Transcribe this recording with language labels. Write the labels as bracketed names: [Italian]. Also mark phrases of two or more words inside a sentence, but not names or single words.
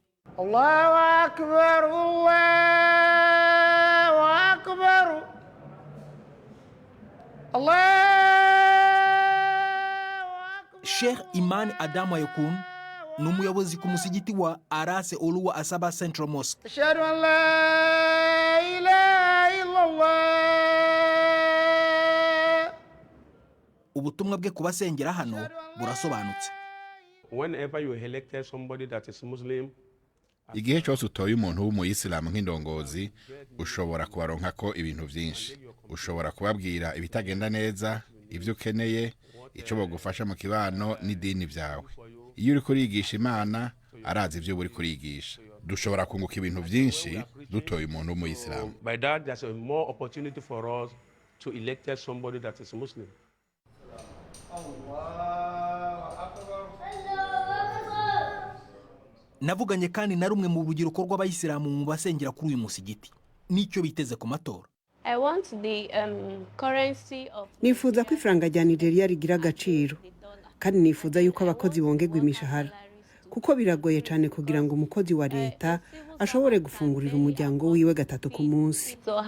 [Arabic] الله أكبر، الله أكبر, [Rundi] Sheikh Imani Adamu Ayokun ni umuyobozi ku musigiti wa Arase Oluwa Asaba Central Mosque. [Arabic] أشهد أن لا إله إلا الله. [Rundi] Ubutumwa bwe kubasengera hano burasobanutse. [English] Whenever you elected somebody that is Muslim, [Rundi] igihe cyose utoye umuntu w'umuyisilamu nk'indongozi, ushobora kubaronka ko ibintu byinshi. Ushobora kubabwira ibitagenda neza, ibyo ukeneye, icyo bagufasha mu kibano n'idini byawe. Iyo uri kurigisha Imana, arazi ibyo uri kurigisha. Dushobora kunguka ibintu byinshi dutoye umuntu w'umuyisilamu. [English] By that there's a more opportunity for us to elect somebody that is Muslim. [Rundi] Navuganye kandi na rumwe mu rubyiruko rw'abayisilamu mu basengera kuri uyu musigiti. Nicyo biteze ku matora. Nifuza ko ifaranga rya Nigeria rigira agaciro, kandi nifuza yuko abakozi bongerwa imishahara, kuko biragoye cyane kugira ngo umukozi wa leta ashobore gufungurira umuryango wiwe 3 ku munsi.